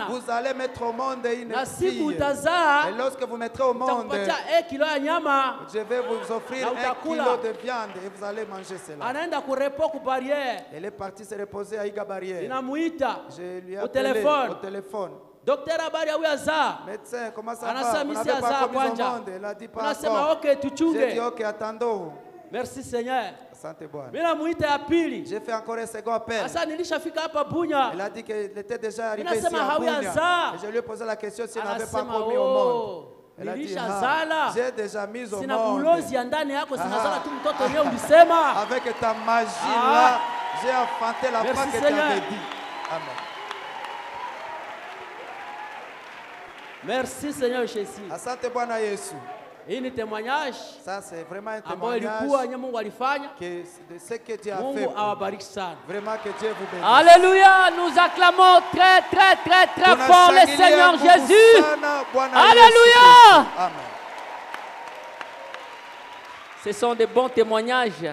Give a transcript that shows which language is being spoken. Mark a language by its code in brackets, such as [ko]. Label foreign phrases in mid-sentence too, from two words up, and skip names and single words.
[fr] Vous allez mettre au monde une fille. Et lorsque vous mettrez au monde, je vais vous offrir 1 kilo de viande et vous allez manger cela. Elle est partie se reposer à Iga Barrière. Je lui ai appelé au téléphone. [sw] Docteur habari ya Aza. [fr] Médecin, comment ça va? Vous n'avez pas commis au monde. Elle a dit pas encore. J'ai dit ok, attendons. Merci Seigneur. [sw] Asante Bwana. [fr] J'ai fait encore un second appel. Elle a dit qu'elle était déjà arrivée ici à Bunya. Et je lui ai posé la question s'il n'avait pas commis au monde. Elle a dit, j'ai déjà mis au monde. Avec ta magie là, j'ai enfanté la femme que tu avais dit. Amen. Merci Seigneur Jésus. [sw] Asante Bwana Yesu. Hii ni témoignage. [fr] Ça c'est vraiment un témoignage de ce que Dieu a fait. Vraiment que Dieu vous bénisse. Alléluia, nous acclamons très très très très fort le Seigneur Jésus. Alléluia. Amen. Ce sont des bons témoignages.